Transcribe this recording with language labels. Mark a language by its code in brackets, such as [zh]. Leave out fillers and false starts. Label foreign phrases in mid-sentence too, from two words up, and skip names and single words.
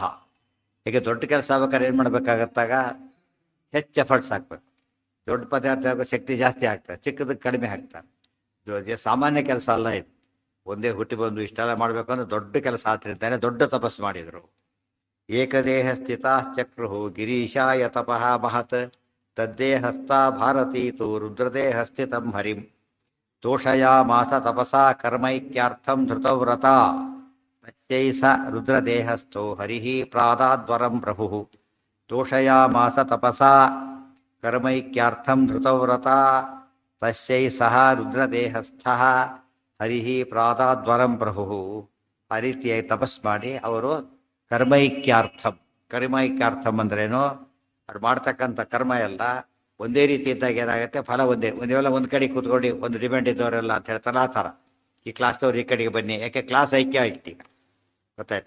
[kn] ಈಗ ದೊಡ್ಡ ಕೆಲಸ ಆಗ್ಬೇಕಾದ್ರೆ ಏನು ಮಾಡಬೇಕಾಗತ್ತಾಗ ಹೆಚ್ಚು ಎಫರ್ಟ್ಸ್ ಹಾಕ್ಬೇಕು. ದೊಡ್ಡ ಪದಾರ್ಥ ಶಕ್ತಿ ಜಾಸ್ತಿ ಆಗ್ತದೆ, ಚಿಕ್ಕದಕ್ಕೆ ಕಡಿಮೆ ಆಗ್ತಾರೆ. ಸಾಮಾನ್ಯ ಕೆಲಸ ಅಲ್ಲ ಇದು. ಒಂದೇ ಹುಟ್ಟಿ ಬಂದು ಇಷ್ಟೆಲ್ಲ ಮಾಡಬೇಕು ಅಂದ್ರೆ ದೊಡ್ಡ ಕೆಲಸ ಆಗ್ತಿರ್ತಾರೆ. ದೊಡ್ಡ ತಪಸ್ಸು ಮಾಡಿದರು. [sa] ಏಕದೇಹ ಸ್ಥಿತಾಶ್ಚಕ್ರು ಗಿರೀಶಾಯ ತಪಃ ಮಹತ್ ತದ್ದೇಹಸ್ಥ ಭಾರತೀತು ರುದ್ರದೇಹ ಸ್ಥಿತಂ ಹರಿಂ ತೋಷಯಾಮಾಸ ತಪಸಾ ಕರ್ಮೈಕ್ಯಾರ್ಥಂ ಧೃತವ್ರತ ತಸ್ಯೈ ಸ ರುದ್ರದೇಹಸ್ಥೋ ಹರಿಃ ಪ್ರಾದಾದ್ವರಂ ಪ್ರಭುಃ ತೋಷಯಾಮಾಸ ತಪಸಾ ಕರ್ಮೈಕ್ಯಾರ್ಥಂ ಧೃತವ್ರತ ತಸ್ಯೈ ಸಹ ರುದ್ರದೇಹಸ್ಥಃ ಹರಿಃ ಪ್ರಾದಾದ್ವರಂ ಪ್ರಭುಃ. [kn] ಆ ರೀತಿಯಾಗಿ ತಪಸ್ ಮಾಡಿ ಅವರು ಕರ್ಮೈಕ್ಯಾರ್ಥಂ ಅಂದ್ರೇನು? ಅವ್ರು ಮಾಡ್ತಕ್ಕಂಥ ಕರ್ಮ ಎಲ್ಲ ಒಂದೇ ರೀತಿ ಇದ್ದಾಗ ಏನಾಗುತ್ತೆ, ಫಲ ಒಂದೇವೆಲ್ಲ ಒಂದು ಕಡೆ ಕೂತ್ಕೊಂಡು ಒಂದು ಡಿಮ್ಯಾಂಡ್ ಇದ್ದವರೆಲ್ಲ ಅಂತ ಹೇಳ್ತಾರೆ. ಆ ಥರ ಈ ಕ್ಲಾಸ್ದವ್ರು ಈ ಕಡೆಗೆ ಬನ್ನಿ, ಯಾಕೆ ಕ್ಲಾಸ್ ಐಕ್ಯ ಆಗಿತ್ತು ಈಗ, ಗೊತ್ತಾಯ್ತಾ?